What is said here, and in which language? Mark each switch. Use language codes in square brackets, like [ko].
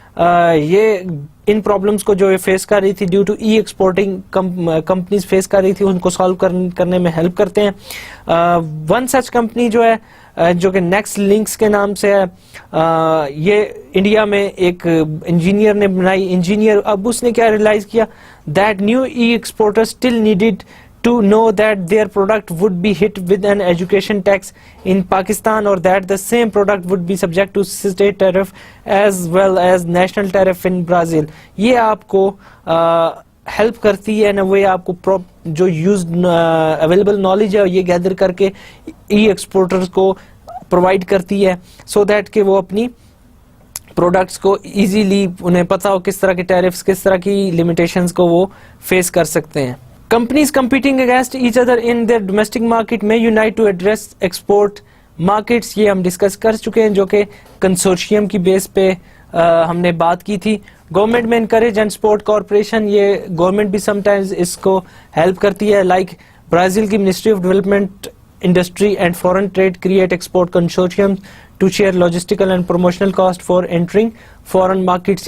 [ur] یہ ان پرابلمس کو جو فیس کر رہی تھی due to E exporting companies face کر رہی تھی, ان کو سالو کرنے میں ہیلپ کرتے ہیں. ون سچ کمپنی جو ہے جو کہ نیکسٹ لنکس کے نام سے ہے, یہ انڈیا میں ایک انجینئر نے بنائی. انجینئر اب اس نے کیا ریئلائز کیا [en] That new a exporter still needed to know that their product would be hit with an education tax in Pakistan, or that the same product would be subject to state tariff as well as national tariff in Brazil. [ur] یہ آپ کو help کرتی ہے نا, وہ آپ کو جو یوزڈ اویلیبل نالج ہے یہ گیدر کر کے ای ایکسپورٹرز کو پرووائڈ کرتی ہے, سو دیٹ کہ وہ اپنی پروڈکٹس کو ایزیلی انہیں پتا ہو کس طرح کے ٹیرفس, کس طرح کی لمیٹیشنز کو وہ فیس کر سکتے ہیں. [en] Companies competing against each other in their domestic market may unite to address export markets. [ur] یہ ہم ڈسکس کر چکے ہیں جو کہ کنسورشیم کی بیس پہ ہم نے بات کی تھی. گورنمنٹ میں انکریج اینڈ سپورٹ کارپوریشن, یہ گورنمنٹ بھی سم ٹائمز اس کو ہیلپ کرتی ہے. [en] Like Brazil کی ministry of development industry and foreign trade create export consortium to share logistical and promotional cost for entering foreign markets.